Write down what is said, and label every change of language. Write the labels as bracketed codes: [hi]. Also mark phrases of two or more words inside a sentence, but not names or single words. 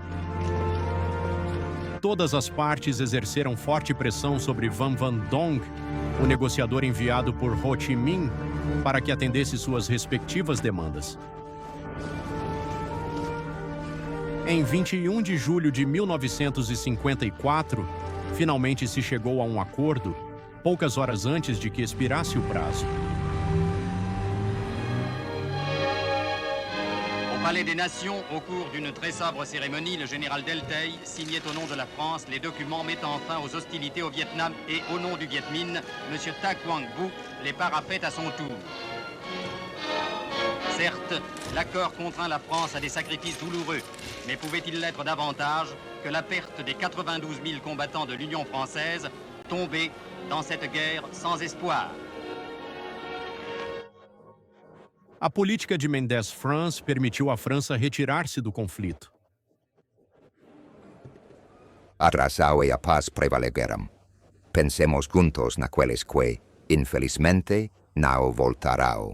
[pt] Todas as partes exerceram forte pressão sobre Van Van Dong, o negociador enviado por Ho Chi Minh, para que atendesse suas respectivas demandas. Em 21 de julho de 1954, finalmente se chegou a um acordo, poucas horas antes de que expirasse o prazo. [fr] Au Palais des Nations, au cours d'une très sobre cérémonie, le général Delteil signait au nom de la France les documents mettant fin aux hostilités au Vietnam et au nom du Viet Minh, M. Ta Quang Bu les parapet à son tour. Certes, l'accord contraint la France à des sacrifices douloureux, mais pouvait-il l'être davantage que la perte des 92 000 combattants de l'Union française tombés dans cette guerre sans espoir? [pt] A política de Mendès-France permitiu à França retirar-se do conflito. A razão e a paz prevalegaram. Pensemos juntos naqueles que, infelizmente, não voltarão.